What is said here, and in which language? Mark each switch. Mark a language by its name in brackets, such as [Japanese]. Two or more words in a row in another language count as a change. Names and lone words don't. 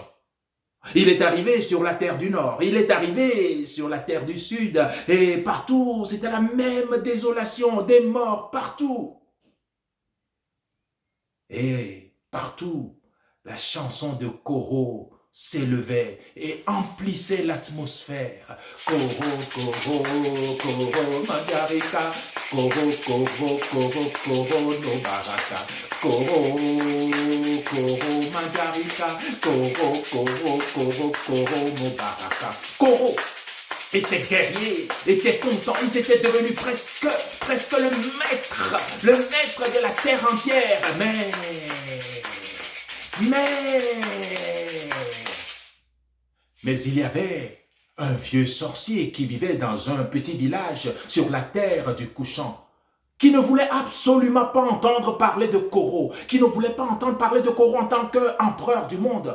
[French] Il est arrivé sur la terre du Nord, il est arrivé sur la terre du Sud, et partout, c'était la même désolation, des morts partout. Et partout, la chanson de Koro s'élevait et emplissait l'atmosphère. Koro, Koro, Koro, Mandarika, Koro, Koro, Koro, Koro, no baraka. Koro, Koro, Mandarika, Koro, Koro, Koro, Koro, no baraka. Koro et ses guerriers étaient contents, ils étaient devenus presque le maître de la terre entière. Mais il y avait un vieux sorcier qui vivait dans un petit village sur la terre du couchant, qui ne voulait absolument pas entendre parler de Koro, qui ne voulait pas entendre parler de Koro en tant qu'empereur du monde.